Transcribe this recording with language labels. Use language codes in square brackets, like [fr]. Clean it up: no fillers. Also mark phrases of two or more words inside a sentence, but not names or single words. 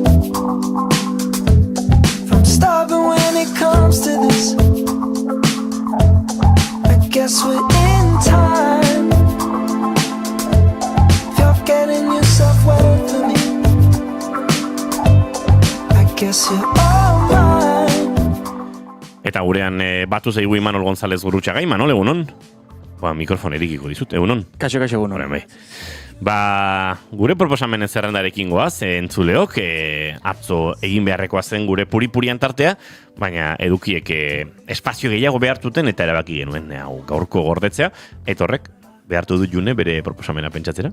[en] From starving when it comes to this. I guess we're in time. If you're getting yourself wet for me, I guess you're all mine. [eu] Eta gurean batu zeigu Imanol González Gurrutxaga. Imanol, egunon? Mikrofon erikiko dizut, egunon? Kaixo, egunon. Gure proposamen zerrendarekin goaz, entzuleok, atzo egin beharrekoa zen gure puri-purian tartea, baina edukiek espazio gehiago behartuten eta erabaki genuen gaurko gordetzea, eta horrek behartu du June bere proposamena pentsatzera?